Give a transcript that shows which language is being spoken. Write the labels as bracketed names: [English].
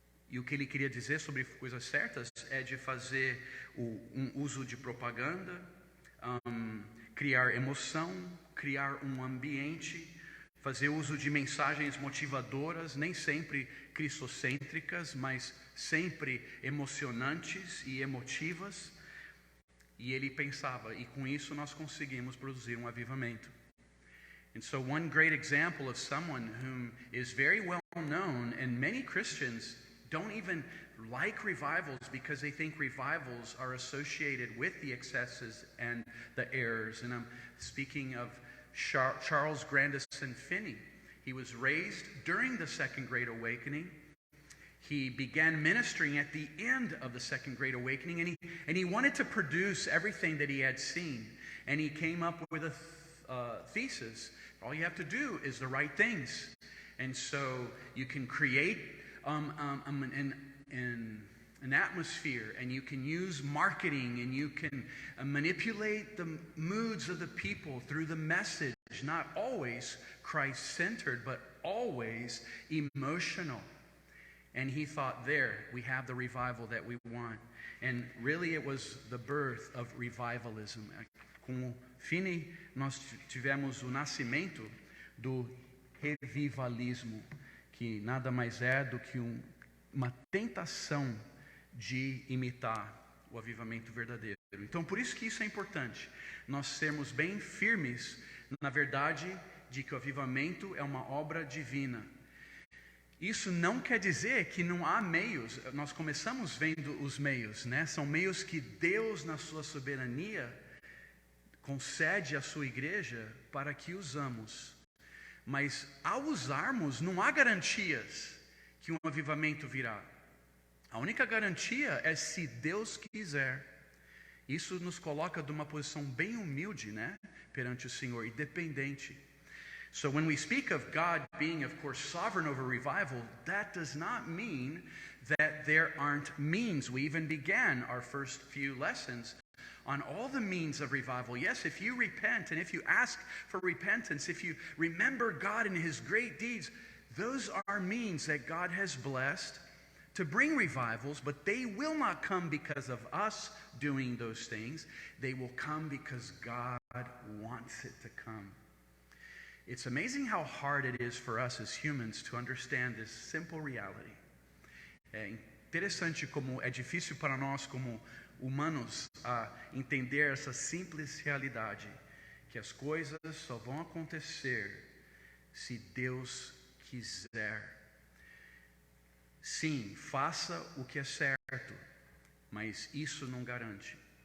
[Portuguese] E o que ele queria dizer sobre coisas certas é de fazer um uso de propaganda, criar emoção, criar um ambiente, fazer uso de mensagens motivadoras, nem sempre cristocêntricas, mas sempre emocionantes e emotivas. E ele pensava, e com isso nós conseguimos produzir um avivamento. [English] And so one great example of someone whom is very well known, and many Christians don't even like revivals because they think revivals are associated with the excesses and the errors. And I'm speaking of Charles Grandison Finney. He was raised during the Second Great Awakening. He began ministering at the end of the Second Great Awakening, and he wanted to produce everything that he had seen. And he came up with a thesis. All you have to do is the right things. And so you can create an atmosphere, and you can use marketing, and you can manipulate the moods of the people through the message, not always Christ-centered, but always emotional. And he thought, there, we have the revival that we want. And really it was the birth of revivalism. [Portuguese] Com o Finney, nós tivemos o nascimento do revivalismo, que nada mais é do que uma tentação de imitar o avivamento verdadeiro. Então, por isso que isso é importante, nós sermos bem firmes na verdade de que o avivamento é uma obra divina. Isso não quer dizer que não há meios. Nós começamos vendo os meios, né? São meios que Deus, na sua soberania, concede à sua igreja para que usamos. Mas ao usarmos, não há garantias que um avivamento virá. A única garantia é se Deus quiser. Isso nos coloca numa posição bem humilde, né? Perante o Senhor, e dependente. [English] So when we speak of God being, of course, sovereign over revival, that does not mean that there aren't means. We even began our first few lessons on all the means of revival. Yes, if you repent and if you ask for repentance, if you remember God and His great deeds, those are means that God has blessed to bring revivals, but they will not come because of us doing those things. They will come because God wants it to come. It's amazing how hard it is for us as humans to understand this simple reality. [Portuguese] É interessante como é difícil para nós como humanos a entender essa simples realidade, que as coisas só vão acontecer se Deus quiser. Sim, faça o que é certo, mas isso não garante.